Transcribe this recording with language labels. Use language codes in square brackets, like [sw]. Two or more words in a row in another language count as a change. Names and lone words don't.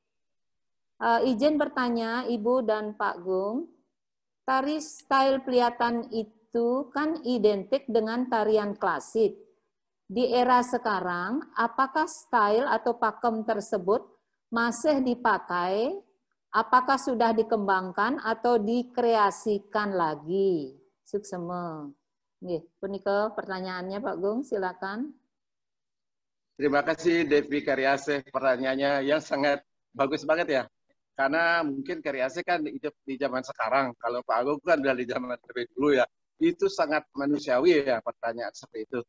[id] Izin bertanya Ibu dan Pak Gung, tari style pelihatan itu kan identik dengan tarian klasik. Di era sekarang, apakah style atau pakem tersebut masih dipakai? Apakah sudah dikembangkan atau dikreasikan lagi? [ban] Suksema. Nggih, punika [id] pertanyaannya Pak Gung, silakan. Terima kasih Devi Karyasih, pertanyaannya yang sangat bagus banget ya. Karena mungkin Karyasih kan hidup di zaman sekarang. Kalau Pak Agung kan udah di zaman lebih dulu ya. Itu sangat manusiawi ya pertanyaan seperti itu.